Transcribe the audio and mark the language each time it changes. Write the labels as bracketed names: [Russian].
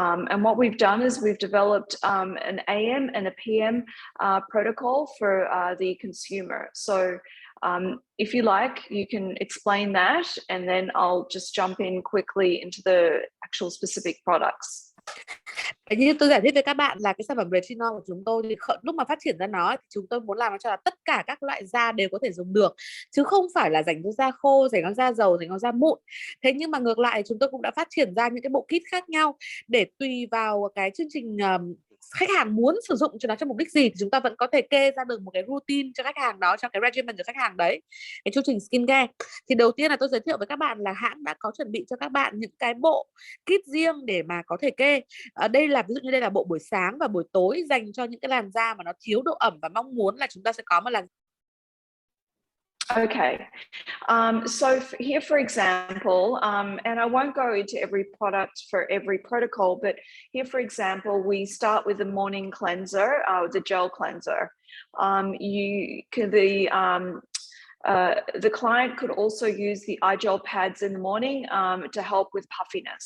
[English] And what we've done is we've developed an AM and a PM protocol for the consumer. So if you like, you can explain that, and then I'll just jump in quickly into the actual specific products. [Vietnamese] Như tôi giải thích với các bạn là cái sản phẩm retinol của chúng tôi thì lúc mà phát triển ra nó thì chúng tôi muốn làm cho là tất cả các loại da đều có thể dùng được, chứ không phải là dành cho da khô, dành cho da dầu, dành cho da mụn. Thế nhưng mà ngược lại chúng tôi cũng đã phát triển ra những cái bộ kit khác nhau để tùy vào cái chương trình khách hàng muốn sử dụng cho nó cho mục đích gì thì chúng ta vẫn có thể kê ra được một cái routine cho khách hàng đó, cho cái regimen cho khách hàng đấy, cái chương trình skincare. Thì đầu tiên là tôi giới thiệu với các bạn là hãng đã có chuẩn bị cho các bạn những cái bộ kit riêng để mà có thể kê. Đây là ví dụ như đây là bộ buổi sáng và buổi tối dành cho những cái làn da mà nó thiếu độ ẩm và mong muốn là chúng ta sẽ có một làn. [English] Okay, so here, for example, and I won't go into every product for every protocol, but here, for example, we start with the morning cleanser, the gel cleanser. The client could also use the eye gel pads in the morning to help with puffiness.